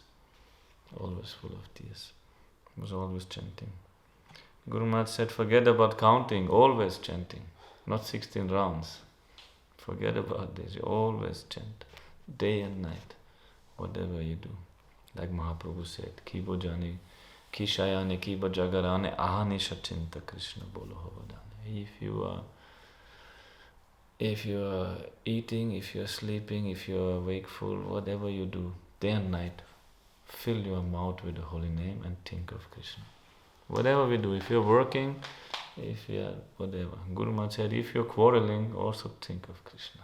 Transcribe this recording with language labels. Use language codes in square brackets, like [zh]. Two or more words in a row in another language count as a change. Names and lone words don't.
[en] Always full of tears. He was always chanting. Guru Maharaj said, forget about counting, always chanting. Not 16 rounds. Forget about this. You always chant. Day and night. Whatever you do. Like Mahaprabhu said, [bn] কি ভোজনে, কি শয়নে, কি বা জাগরণে, অহর্নিশ চিন্ত কৃষ্ণ বলহ বদনে. [en] If you are eating, if you are sleeping, if you are wakeful, whatever you do, day and night, fill your mouth with the holy name and think of Krishna. Whatever we do, if you are working, if you are whatever. Guru Maharaj said, if you are quarreling, also think of Krishna.